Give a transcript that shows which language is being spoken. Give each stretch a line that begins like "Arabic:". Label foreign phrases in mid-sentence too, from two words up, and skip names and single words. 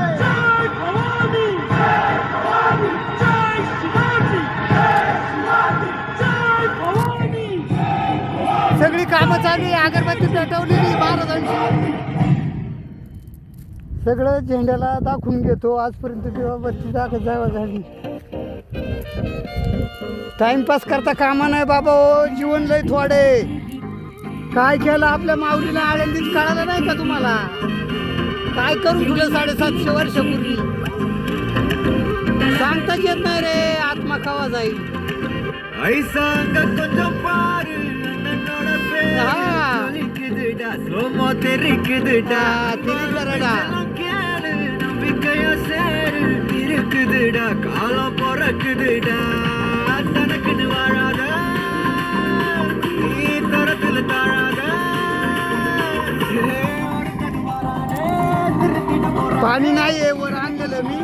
Marathi: जय भवानी जय भवानी जय शिवाजी जय शिवाजी जय भवानी। सगळी कामं चालू आहे, अगरबत्ती पेटवलेली महाराजांची. सगळं झेंड्याला दाखवून घेतो. आजपर्यंत देवाबत्ती दाखत जावा झाली. टाइमपास करता कामा नाही बाबा हो, जीवन लय थोडे. काय केलं आपल्या माऊलीला आळंदीत कळालं नाही का तुम्हाला? काय करून तुला 750 वर्षापूर्वी सांगताच येत नाही रे. आत्मा कवा जाईल.
Tamil: காலம் பிறக்குதுடா தனக்குன்னு வாழாத நீ தரத்துல தாழாத.
Marathi: पाणी नाहीये वर आणलेलं मी.